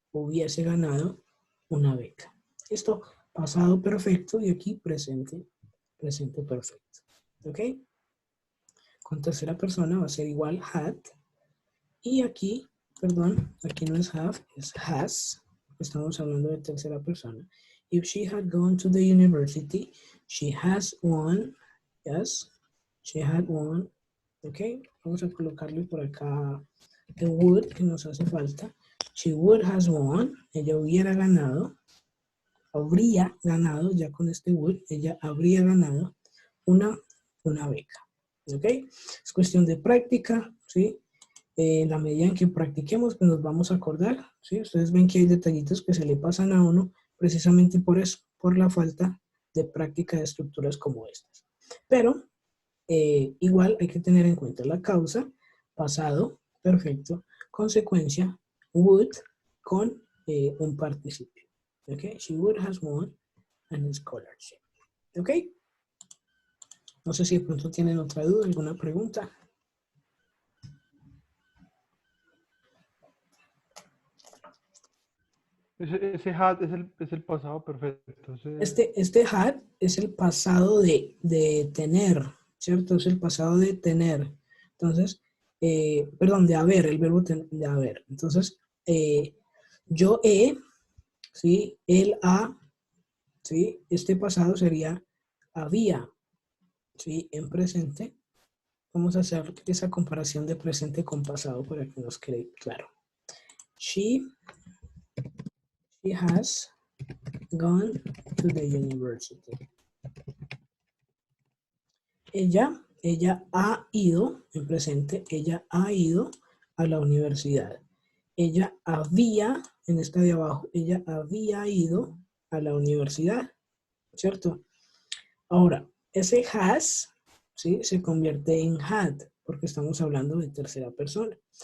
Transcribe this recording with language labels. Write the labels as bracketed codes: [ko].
[es] Hubiese ganado una beca. Esto pasado perfecto y aquí presente perfecto. ¿Ok? Con tercera persona va a ser igual had. Y aquí, perdón, aquí no es have, es has. Estamos hablando de tercera persona. [en] If she had gone to the university, she has won. Yes, she had won. [es] ¿Ok? Vamos a colocarle por acá the would, que nos hace falta. [en] She would has won. [es] Ella hubiera ganado. Habría ganado, ya con este would, ella habría ganado una beca. ¿Ok? Es cuestión de práctica, ¿sí? En la medida en que practiquemos, pues nos vamos a acordar, ¿sí? Ustedes ven que hay detallitos que se le pasan a uno precisamente por eso, por la falta de práctica de estructuras como estas. Pero igual hay que tener en cuenta la causa, pasado, perfecto, consecuencia, would, con un participio. ¿Ok? [en] She would has won an scholarship. ¿Ok? [es] No sé si de pronto tienen otra duda, alguna pregunta. Ese had es el pasado perfecto. Este had es el pasado de tener, ¿cierto? Es el pasado de tener. Entonces, perdón, de haber, el verbo de haber. Entonces, yo he, ¿sí? Él ha, ¿sí? Este pasado sería había, ¿sí? En presente. Vamos a hacer esa comparación de presente con pasado para que nos quede claro. [en] She has gone to the university. [es] Ella ha ido, en presente, ella ha ido a la universidad. Ella había, en esta de abajo, ella había ido a la universidad, ¿cierto? Ahora, ese has, ¿sí? Se convierte en had, porque estamos hablando de tercera persona.